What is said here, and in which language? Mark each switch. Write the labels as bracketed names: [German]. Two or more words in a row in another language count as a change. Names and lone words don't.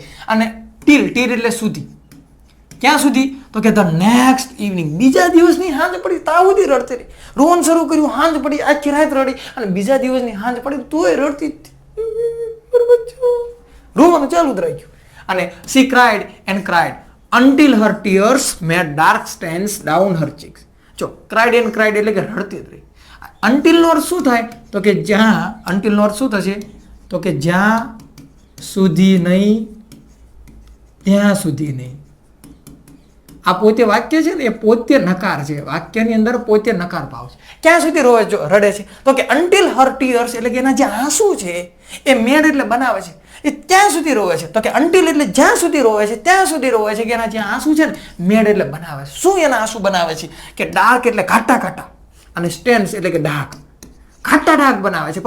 [Gujarati] અને ટીલ એટલે સુધી. ક્યાં સુધી? તો કે [English] the next evening. [Gujarati] બીજા દિવસની સાંજ પડી ત્યાં સુધી રડતી રહી. રોવાનું શરૂ કર્યું, સાંજ પડી, આખી રાત રડી, અને બીજા દિવસની સાંજ પડી તોય રડતી જ. રોવાનું ચાલુ જ રાખ્યું. અને [English] she cried and cried until her tears made dark stains down her cheeks. [Gujarati] જો [English] cried and cried [Gujarati] એટલે કે રડતી જ રહી. until નો અર્થ શું થાય? તો કે જ્યાં. until નો અર્થ શું થશે? તો કે જ્યાં સુધી નહીં ત્યાં સુધી નહીં. આ પોતે વાક્ય છે ને, એ પોતે નકાર છે. વાક્યની અંદર પોતે નકાર ભાવ છે. ક્યાં સુધી રોવે રડે છે? તો કે [English] until her tears [Gujarati] એટલે કે એના જે આંસુ છે એ મેડ એટલે બનાવે છે, એ ત્યાં સુધી રોવે છે. તો કે until એટલે જ્યાં સુધી રોવે છે ત્યાં સુધી રોવે છે, કે એના જે આંસુ છે ને મેડ એટલે બનાવે છે. શું એના આંસુ બનાવે છે? કે ડાર્ક એટલે ઘાટા ઘાટા, અને સ્ટેન્સ એટલે કે ડાર્ક, ઘાટા ડાર્ક બનાવે છે.